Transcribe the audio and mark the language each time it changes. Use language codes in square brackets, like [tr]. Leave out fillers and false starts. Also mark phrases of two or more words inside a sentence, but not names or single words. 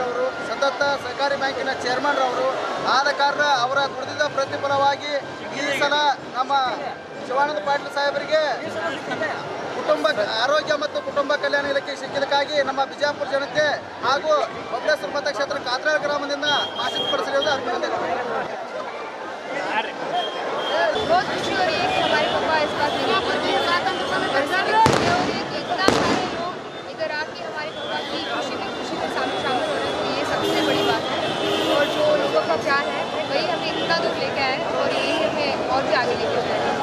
[kn] ಅವರು ಸತತ ಸಹಕಾರಿ ಬ್ಯಾಂಕಿನ ಚೇರ್ಮನ್ ಅವರು ಆದ ಕಾರಣ ಅವರ ದುಡಿದ ಪ್ರತಿಫಲವಾಗಿ ಈ ಸಲ ನಮ್ಮ ಶಿವಾನಂದ ಪಾಟೀಲ್ ಸಾಹೇಬರಿಗೆ ಆರೋಗ್ಯ ಮತ್ತು ಕುಟುಂಬ ಕಲ್ಯಾಣ ಇಲಾಖೆ ಸಿಕ್ಕಿದ್ದಕ್ಕಾಗಿ ನಮ್ಮ ಬಿಜಾಪುರ ಜನತೆ ಹಾಗೂ ಬಬಲೇಶ್ವರ ಮತಕ್ಷೇತ್ರ ಕಾತ್ರಾಳ ಗ್ರಾಮದಿಂದ ಆಶೀರ್ವದಿಸಿರುವುದು ಅಭಿನಂದನೆ. [hi] बहुत खुशी हो रही है कि हमारे पापा इस बात में इतना सारे लोग इधर आके हमारे पापा की खुशी में शामिल हो रहे हैं, तो ये सबसे बड़ी बात है। और जो लोगों का प्यार है वही हमें इतना दूर लेके आए और यही हमें और भी आगे लेके जाए।